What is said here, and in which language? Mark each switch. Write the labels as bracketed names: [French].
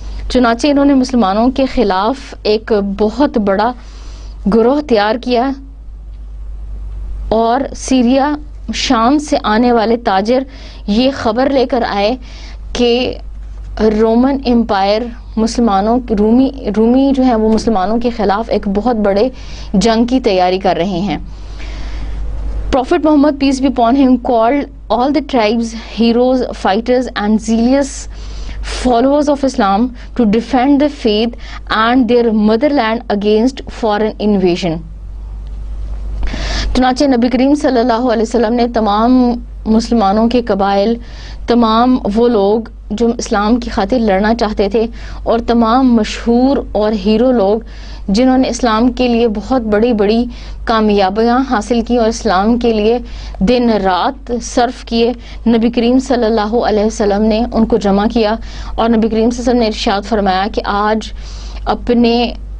[Urdu] چنانچہ انہوں نے مسلمانوں کے خلاف ایک بہت بڑا گروہ تیار کیا اور سیریا، شام سے آنے والے تاجر یہ خبر لے کر آئے کہ رومن امپائر رومی جو ہیں وہ مسلمانوں کے خلاف ایک بہت بڑے جنگ کی تیاری کر رہے ہیں. [English] Prophet Muhammad, peace be upon him, called all the tribes heroes, fighters and zealous followers of Islam to defend the faith and their motherland against foreign invasion. [Urdu] چنانچہ نبی کریم صلی اللہ علیہ وسلم نے تمام مسلمانوں کے قبائل، تمام وہ لوگ جو اسلام کی خاطر لڑنا چاہتے تھے اور تمام مشہور اور ہیرو لوگ جنہوں نے اسلام کے لیے بہت بڑی کامیابیاں حاصل کی اور اسلام کے لیے دن رات صرف کیے، نبی کریم صلی اللہ علیہ وسلم نے ان کو جمع کیا اور نبی کریم صلی اللہ علیہ وسلم نے ارشاد فرمایا کہ آج اپنے